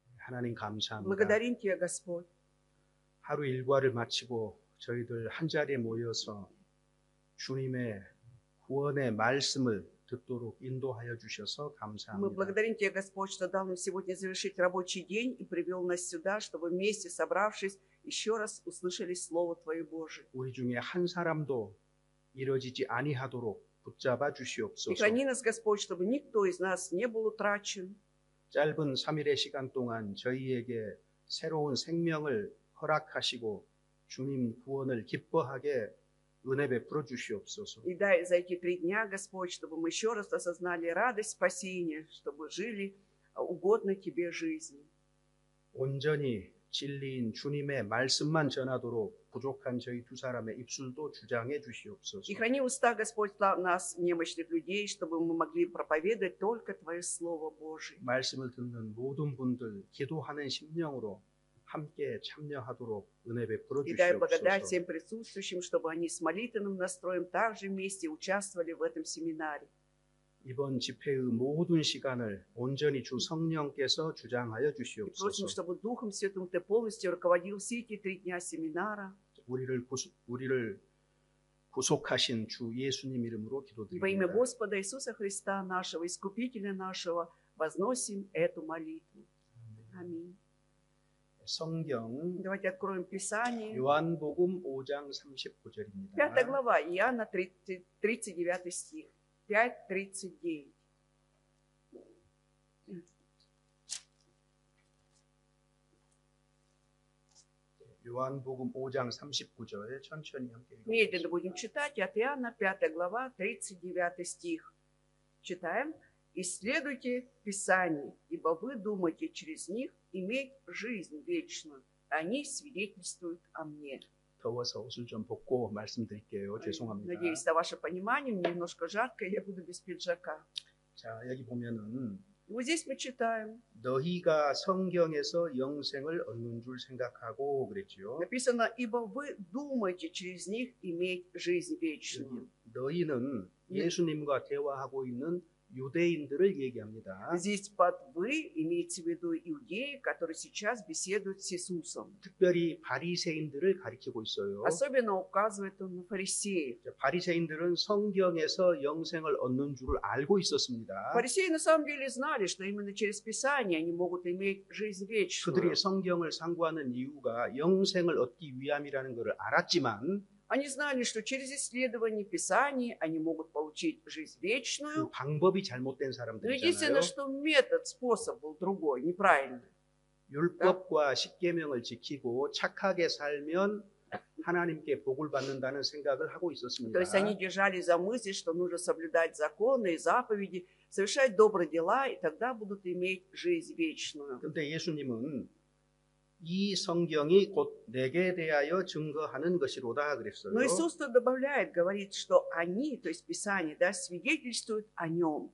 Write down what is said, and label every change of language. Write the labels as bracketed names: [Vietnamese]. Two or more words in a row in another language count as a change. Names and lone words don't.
[Korean] 하나님 감사합니다. [Russian] Благодарим Тебя, Господь. [Korean] 하루 일과를 마치고 저희들 한자리에 모여서 주님의 구원의 말씀을 듣도록 인도하여 주셔서 [Russian] Мы [Korean] 감사합니다. [Russian] благодарим Тебя, Господь, что дал нам сегодня завершить рабочий день и привел нас сюда, чтобы вместе, собравшись, еще раз услышали Слово Твое Божие. [Korean] 우리 중에 한 사람도 이뤄지지 아니하도록 붙잡아 [Russian] И [Korean] 주시옵소서. [Russian] храни нас, Господь, чтобы никто из нас не был утрачен. [Korean] 짧은 3일의 시간 동안 저희에게 새로운 생명을 허락하시고 주님 구원을 기뻐하게 은혜 베풀어 주시옵소서. [Russian] И дай за эти 3 дня, Господь, чтобы мы еще раз осознали радость спасения, чтобы жили угодно Тебе жизнью. [Korean] 온전히 진리인 주님의 말씀만 전하도록 부족한 저희 두 사람의 입술도 주장해 주시옵소서. [Russian] И храни уста, Господь, нас, немощных людей, чтобы мы могли проповедовать только Твое Слово Божие. [Korean] 말씀을 듣는 모든 분들 기도하는 심령으로 함께 참여하도록 은혜 베풀어 [Russian] И дай благодать [Korean] 주시옵소서. [Russian] всем присутствующим, чтобы они с молитвенным настроем также вместе участвовали в этом семинаре. [Korean] 이번 집회의 모든 시간을 온전히 주 성령께서 주장하여 [Russian] И просим, [Korean] 주시옵소서. [Russian] чтобы Духом Святым Ты полностью руководил все эти 3 дня семинара. [Korean] 우리를 구속하신 주 예수님 이름으로 [Russian] И во имя [Korean] 기도드립니다. [Russian] Господа Иисуса Христа, нашего Искупителя нашего, возносим эту молитву. Аминь. [Korean] 성경 [Russian] Давайте откроем Писание. [Korean] 요한복음 5장 39절입니다. [Russian] 5 глава, Иоанна, 39 стих. 5:39. [Korean] 요한복음 5장 39절 천천히 함께 [Russian] Медленно [Korean] 읽어보겠습니다. [Russian] будем читать от Иоанна, 5 глава, 39 стих. Читаем. «Исследуйте Писание, ибо вы думаете через них иметь жизнь вечную. Они свидетельствуют о мне». [Korean] 더워서 옷을 좀 벗고 말씀드릴게요. 죄송합니다. [Russian] Надеюсь, на ваше понимание, мне немножко жарко, я буду без пиджака. [Korean] 자, 여기 보면은 [Russian] И вот здесь мы читаем. [Korean] 너희가 성경에서 영생을 얻는 줄 생각하고 그랬죠. [Russian] Написано, ибо вы думаете через них иметь жизнь вечную. [Korean] 너희는 예수님과 대화하고 있는 유대인들을 얘기합니다. [Russian] Здесь под «вы» имеется в виду иудеи, которые сейчас беседуют с Иисусом. [Korean] 특별히 바리새인들을 가리키고 있어요. [Russian] Особенно указывает он на фарисеев. [Korean] 바리새인들은 성경에서 영생을 얻는 줄을 알고 있었습니다. [Russian] Фарисеи на самом деле знали, что именно через Писание они могут иметь жизнь вечную. [Korean] 그들이 성경을 상고하는 이유가 영생을 얻기 위함이라는 것을 알았지만 [Russian] Они знали, что через исследование Писаний они могут получить жизнь [Korean] 그 [Russian] вечную. [Korean] 방법이 잘못된 [Russian] Но [Korean] 사람들이잖아요. [Russian] единственное, что метод, способ был другой, неправильный. [Korean] 율법과 십계명을 지키고 착하게 살면 하나님께 복을 받는다는 생각을 하고 있었습니다. [Russian] То есть они держались за мысль, что нужно соблюдать законы и заповеди, совершать добрые дела, и тогда будут иметь жизнь вечную. [Korean] 그런데 예수님은 이 성경이 곧 내게 대하여 증거하는 것이로다 그랬어요. [Russian] Но Иисус тут добавляет, говорит, что они, то есть Писание, да, свидетельствуют о нем.